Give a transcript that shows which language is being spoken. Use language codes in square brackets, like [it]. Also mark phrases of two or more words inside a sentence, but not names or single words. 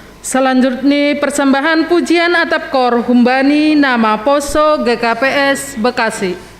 [id] Selanjutnya persembahan pujian atap kor Humbani nama Poso GKPS Bekasi.